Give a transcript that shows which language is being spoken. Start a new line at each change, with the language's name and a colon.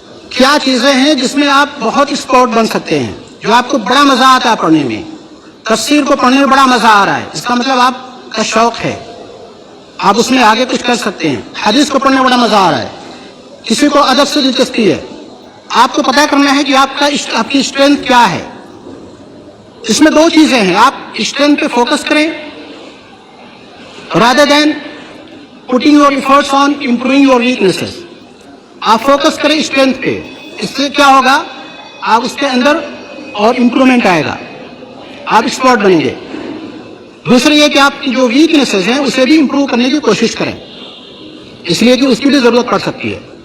Urdu: کیا چیزیں ہیں جس میں آپ بہت ایکسپرٹ بن سکتے ہیں، جو آپ کو بڑا مزہ آتا ہے پڑھنے میں. تفسیر کو پڑھنے میں بڑا مزہ آ رہا ہے، اس کا مطلب آپ کا شوق ہے. آپ اس میں آگے کچھ کر سکتے ہیں. حدیث کو پڑھنے میں بڑا مزہ آ رہا ہے. کسی کو ادب سے دلچسپی ہے. آپ کو پتہ کرنا ہے کہ آپ کی اسٹرینتھ کیا ہے. اس میں دو چیزیں ہیں. آپ اسٹرینتھ پہ فوکس کریں
English: rather than putting your efforts on improving your weaknesses.
Urdu: آپ فوکس کریں اسٹرینتھ پہ. اس سے کیا ہوگا, آپ اس کے اندر اور امپرومنٹ آئے گا, آپ ایکسپرٹ بنیں گے. دوسرا یہ کہ آپ کی جو ویکنیسز ہیں اسے بھی امپروو کرنے کی کوشش کریں, اس لیے کہ اس کی بھی ضرورت پڑ سکتی ہے.